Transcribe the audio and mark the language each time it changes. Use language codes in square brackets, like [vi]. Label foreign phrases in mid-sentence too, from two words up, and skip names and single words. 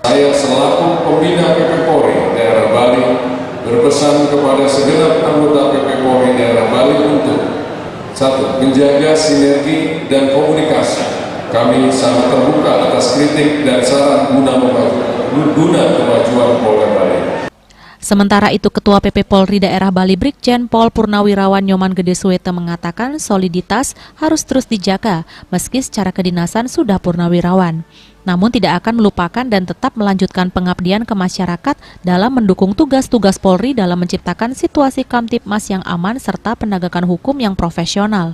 [id] Saya selaku pembina PP Polri daerah Bali berpesan kepada segenap anggota PP Polri daerah Bali untuk 1. Menjaga sinergi dan komunikasi. Kami sangat terbuka atas kritik dan saran guna kemajuan Polda Bali. Sementara itu, Ketua PP Polri Daerah Bali Brigjen Pol Purnawirawan Nyoman Gede Suwete mengatakan soliditas harus terus dijaga meski secara kedinasan sudah purnawirawan. Namun tidak akan melupakan dan tetap melanjutkan pengabdian ke masyarakat dalam mendukung tugas-tugas Polri dalam menciptakan situasi Kamtibmas yang aman serta penegakan hukum yang profesional.